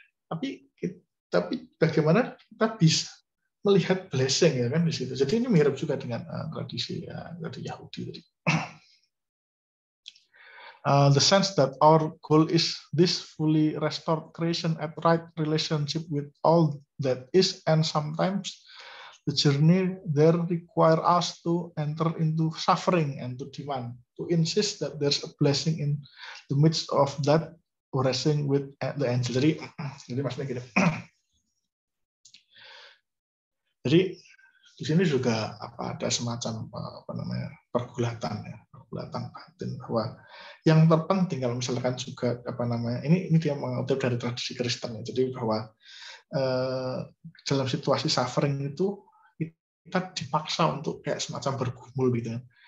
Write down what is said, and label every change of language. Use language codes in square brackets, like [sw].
[id] Tapi bagaimana kita bisa melihat blessing ya kan di situ. Jadi ini mirip juga dengan tradisi Yahudi tadi. [en] The sense that our goal is this fully restored creation at right relationship with all that is, and sometimes the journey there require us to enter into suffering and to demand, to insist that there's a blessing in the midst of that, wrestling with the angel. [id] Jadi maksudnya gini. Jadi di sini juga ada semacam pergulatan batin, bahwa yang terpenting kalau misalkan juga ini dia mengutip dari tradisi Kristen ya. Jadi bahwa dalam situasi suffering itu kita dipaksa untuk kayak semacam bergumul gitu kan.